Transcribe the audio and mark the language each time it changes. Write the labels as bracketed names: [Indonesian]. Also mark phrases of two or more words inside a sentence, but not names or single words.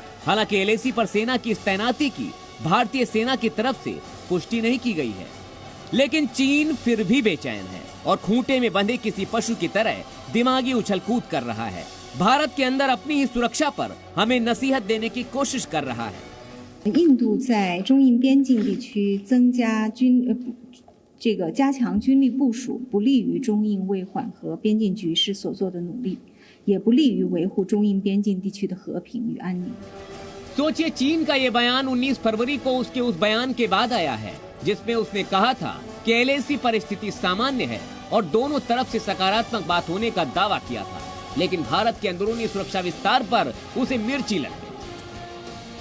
[Hindi] हालांकि एलएसी पर सेना की इस तैनाती की भारतीय सेना की तरफ से पुष्टि नहीं की गई है, लेकिन चीन फिर भी बेचैन है और खूंटे में बंधे किसी पशु की तरह दिमागी उछल कूद कर रहा है। भारत के अंदर अपनी ही सुरक्षा पर हमें नसीहत देने की कोशिश कर रहा है। [Chinese] 印度在中印边境地区增加加强军力部署，不利于中印为缓和边境局势所做的努力，也不利于维护中印边境地区的和平与安宁。 [Hindi] सोचिए, चीन का ये बयान 19 फरवरी को उसके उस बयान के बाद आया है जिसमें उसने कहा था कि एलएसी पर स्थिति सामान्य है और दोनों तरफ से सकारात्मक बात होने का दावा किया था, लेकिन भारत के अंदरूनी सुरक्षा विस्तार पर उसे मिर्ची लग गई।